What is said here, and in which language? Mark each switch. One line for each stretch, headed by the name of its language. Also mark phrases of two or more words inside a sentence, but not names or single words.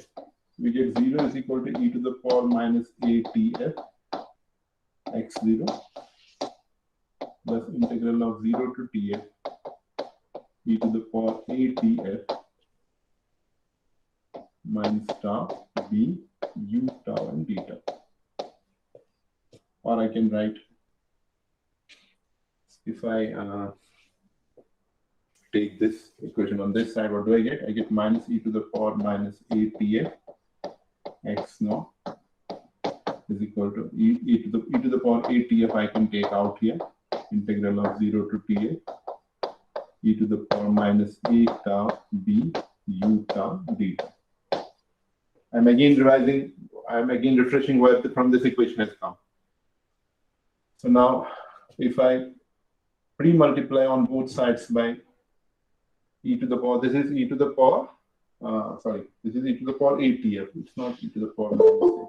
English: We get 0 is equal to e to the power minus atf x0 plus integral of 0 to tf e to the power atf minus tau b u tau and beta. Or I can write, if I take this equation on this side, what do I get? I get minus e to the power minus atf x naught is equal to e to the power atf I can take out here, integral of 0 to tf e to the power minus a tau b u tau beta. I'm again refreshing where from this equation has come. So now if I pre-multiply on both sides by e to the power, this is e to the power, this is e to the power atf, it's not e to the power minus a.